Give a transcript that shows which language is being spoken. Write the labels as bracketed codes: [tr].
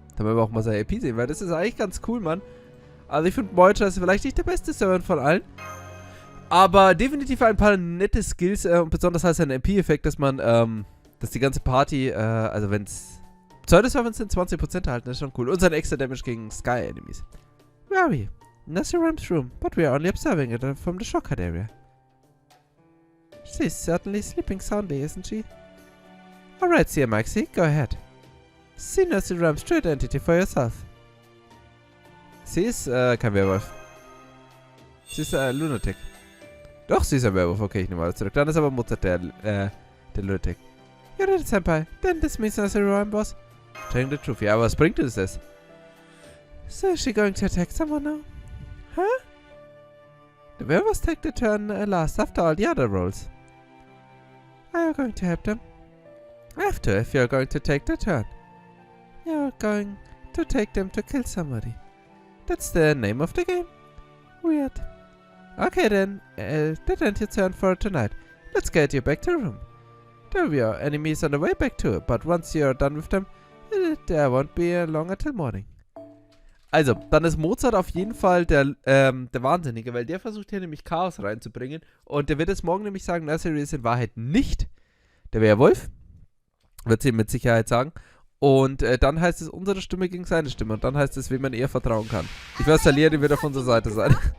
[de] Damit wir auch mal seine EP sehen, weil das ist eigentlich ganz cool, Mann. Also ich finde Voyager ist vielleicht nicht der beste Server von allen. Aber definitiv ein paar nette Skills und besonders heißt ein MP-Effekt, dass man, dass die ganze Party, also wenn es Pseudo-Servants sind, 20% erhalten, das ist schon cool. Und sein extra Damage gegen Sky-Enemies. [en] Where are we? That's Ram's room, but we are only observing it from the shortcut area. She's certainly sleeping soundly, isn't she? Alright, Sir Maxie, go ahead. See Nurse Ram's true identity for yourself. [de] Sie ist, kein Werwolf. Sie ist, Lunatic. Doch, sie ist ein Werwolf. Okay, ich nehme alles zurück. Dann ist aber Mutter der Lunatic. [en] You're the senpai. Then this means Nurse Ram was telling the truth. [de] Ja, aber was bringt uns das? [en] So is she going to attack someone now? Huh? The werewolves take the turn last after all the other rolls. Are you going to help them? I have to if you're going to take the turn. You're going to take them to kill somebody. That's the name of the game. Weird. Okay then, that ends your turn for tonight. Let's get you back to the room. There will be our enemies on the way back too, but once you're done with them, there won't be long until morning. [de] Also, dann ist Mozart auf jeden Fall der Wahnsinnige, weil der versucht hier nämlich Chaos reinzubringen. Und der wird es morgen nämlich sagen, Nursery ist in Wahrheit nicht der Werwolf. Wird sie mit Sicherheit sagen. Und dann heißt es unsere Stimme gegen seine Stimme. Und dann heißt es, wem man eher vertrauen kann. Ich weiß, Chaldea, die wird auf unserer Seite sein.